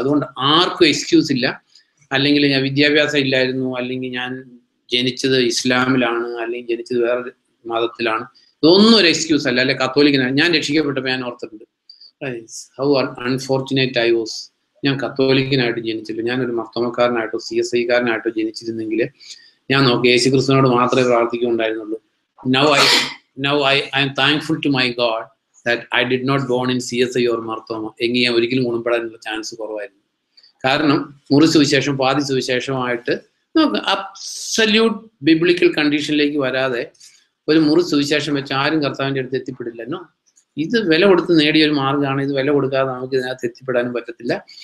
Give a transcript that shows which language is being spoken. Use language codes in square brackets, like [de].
[ml] അതുകൊണ്ട് ആർക്കും എക്സ്ക്യൂസ് ഇല്ല. അല്ലെങ്കിൽ ഞാൻ വിദ്യാഭ്യാസം ഇല്ലായിരുന്നു, അല്ലെങ്കിൽ ഞാൻ ജനിച്ചത് ഇസ്ലാമിലാണ്, അല്ലെങ്കിൽ ജനിച്ചത് വേറെ മതത്തിലാണ്, ഇതൊന്നും ഒരു എക്സ്ക്യൂസ് അല്ല. അല്ലെ കത്തോലിക്കനാണ്, ഞാൻ രക്ഷിക്കപ്പെട്ടപ്പോൾ ഞാൻ ഓർത്തിട്ടുണ്ട്, [en] how unfortunate I was, [ml] ഞാൻ കത്തോലിക്കനായിട്ട് ജനിച്ചില്ല, ഞാനൊരു മർത്തോമക്കാരനായിട്ടോ CSI കാരനായിട്ടോ ജനിച്ചിരുന്നെങ്കിൽ ഞാൻ നോക്കി യേശുക്രിസ്തുവിനോട് മാത്രമേ പ്രാർത്ഥിക്കുന്നുണ്ടായിരുന്നുള്ളൂ. [en] Now I am thankful to my God that I did not born in CSI or Marthoma. [ml] എങ്കിൽ ഞാൻ ഒരിക്കലും ഗുണപ്പെടാനുള്ള ചാൻസ് കുറവായിരുന്നു. കാരണം മുറി സുവിശേഷം പാതി സുവിശേഷമായിട്ട് നമുക്ക് അബ്സല്യൂട്ട് ബിബ്ലിക്കൽ കണ്ടീഷനിലേക്ക് വരാതെ ഒരു മുറി സുവിശേഷം വെച്ച് ആരും കർത്താവിൻ്റെ അടുത്ത് എത്തിപ്പെടില്ലെന്നോ. ഇത് വില കൊടുത്ത് നേടിയ ഒരു മാർഗ്ഗമാണ്. ഇത് വില കൊടുക്കാതെ നമുക്ക് ഇതിനകത്ത് എത്തിപ്പെടാനും പറ്റത്തില്ല.